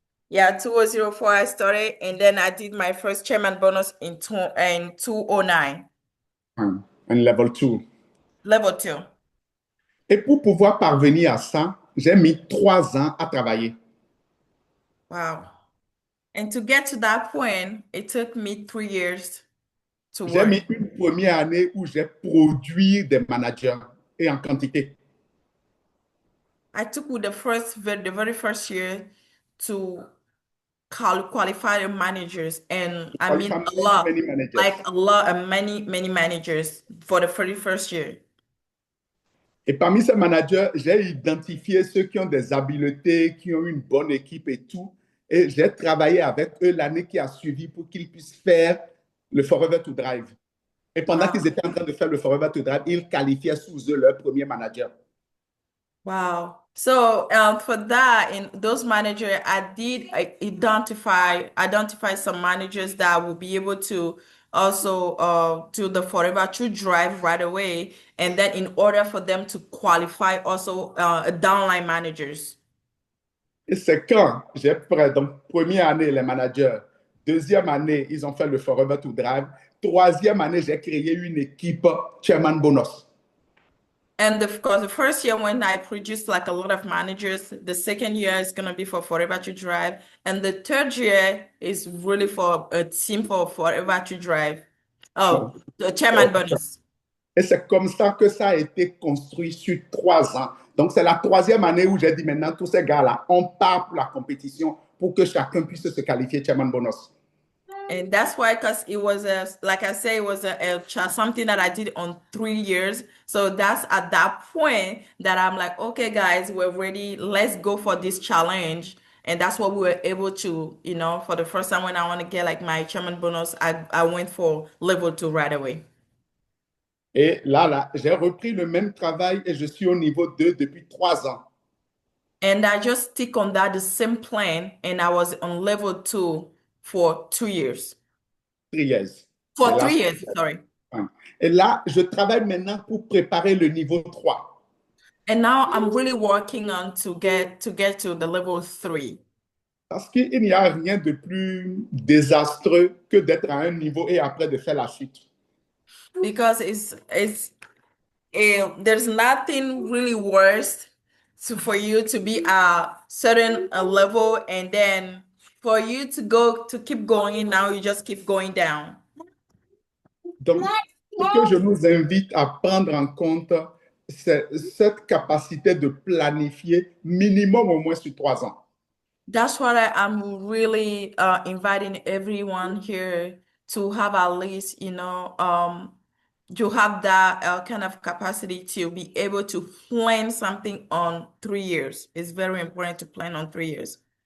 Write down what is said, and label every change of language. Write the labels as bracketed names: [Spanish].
[English] Yeah, 2004 I started, and then I did my first chairman bonus in 209. And level 2. Level 2. [French] Et pour pouvoir parvenir à ça, j'ai mis 3 ans à travailler. [English] Wow. And to get to that point, it took me 3 years to [French] J'ai mis [English] work. [French] une première année où j'ai produit des managers et en quantité. [English] I took with the very first year to qualify the managers, and I mean Qualify a many, lot, many managers. like a lot, and many managers for the very first year. [French] Et parmi ces managers, j'ai identifié ceux qui ont des habiletés, qui ont une bonne équipe et tout. Et j'ai travaillé avec eux l'année qui a suivi pour qu'ils puissent faire le Forever to Drive. Et pendant qu'ils étaient en train de faire le Forever to Drive, ils qualifiaient sous eux leur premier manager. [English] Wow. So for that, in those managers, I did identify some managers that will be able to also do the Forever to Drive right away, and then in order for them to qualify also downline managers. [French] Et c'est quand j'ai pris, donc, première année, les managers. Deuxième année, ils ont fait le Forever to Drive. Troisième année, j'ai créé une équipe Chairman Bonus. [English] And of course, the first year when I produced like a lot of managers, the second year is going to be for Forever to Drive. And the third year is really for a team for Forever to Drive. Oh, the chairman bonus. [French] Et c'est comme ça que ça a été construit sur 3 ans. Donc, c'est la troisième année où j'ai dit maintenant, tous ces gars-là, on part pour la compétition pour que chacun puisse se qualifier Chairman Bonus. [English] And that's why, because it was like I say, it was something that I did on 3 years. So that's at that point that I'm like, okay, guys, we're ready. Let's go for this challenge. And that's what we were able to, for the first time when I want to get like my chairman bonus, I went for level 2 right away. [French] Et là, j'ai repris le même travail et je suis au niveau 2 depuis 3 ans. [English] And I just stick on that, the same plan, and I was on level 2 for 2 years. 3 years. Mais For [French] là, [English] 3 years, sorry. [French] et là, je travaille maintenant pour préparer le niveau 3. [English] And now I'm really working on to get to the level 3. [French] Parce qu'il n'y a rien de plus désastreux que d'être à un niveau et après de faire la chute. [English] Because there's nothing really worse for you to be a certain level and then for you to keep going, now you just keep going down. [French] Donc, ce que je nous invite à prendre en compte, c'est cette capacité de planifier minimum au moins sur 3 ans. [English] That's what I'm really inviting everyone here to have at least, to have that kind of capacity to be able to plan something on 3 years. It's very important to plan on 3 years.